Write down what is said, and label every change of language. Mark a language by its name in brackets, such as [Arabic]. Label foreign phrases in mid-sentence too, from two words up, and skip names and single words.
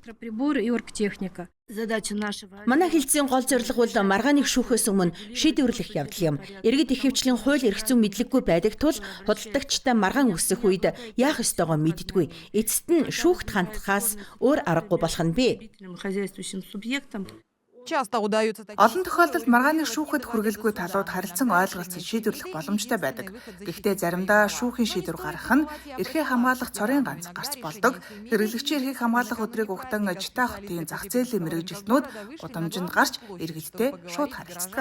[Mongolian] Манай хэлтсийн гол зорилго бол маргааныг шүүхээс өмнө шийдвэрлэх явдал юм. Иргэд ихэвчлэн хууль эрх зүйн мэдлэггүй байдаг тул худалдагчтай маргаан үсэх үед яах ёстойгоо мэддэггүй. Эцэст нь шүүхт хандхаас өөр аргагүй болох нь бий. [Russian] Часто удаются такие. [Mongolian] Олон тохиолдолд маргааныг шүүхэд хүргэлгүй талууд харилцан ойлголцож шийдвэрлэх боломжтой байдаг. Гэхдээ заримдаа шүүхийн шийдвэр гаргах нь эрхээ хамгаалах цорын ганц гарц болдог. Хэрэглэгчийн эрхийг хамгаалах өдрийг угтан Чита хотын зах зээлийн мэргэжилтнүүд гудамжинд гарч иргэдтэй шууд харилцдаг.